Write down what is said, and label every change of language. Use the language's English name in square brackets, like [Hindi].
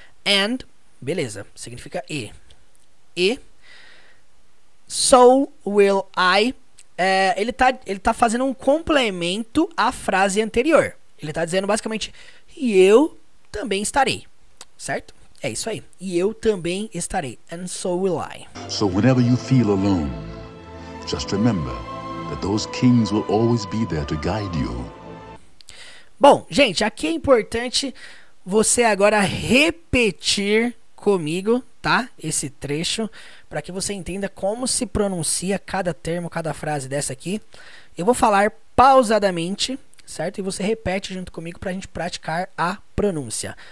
[Portuguese] And, beleza, significa e. E. [English] So will I. [Portuguese] Ele tá fazendo um complemento à frase anterior. Ele tá dizendo basicamente, e eu também estarei. Certo? É isso aí. E eu também estarei. [English] And so will I. So whenever you feel alone, just remember that those kings will always be there to guide you. [Portuguese] Bom, gente, aqui é importante você agora repetir comigo, tá? Esse trecho, para que você entenda como se pronuncia cada termo, cada frase dessa aqui. Eu vou falar pausadamente, certo? E você repete junto comigo para a gente praticar a pronúncia.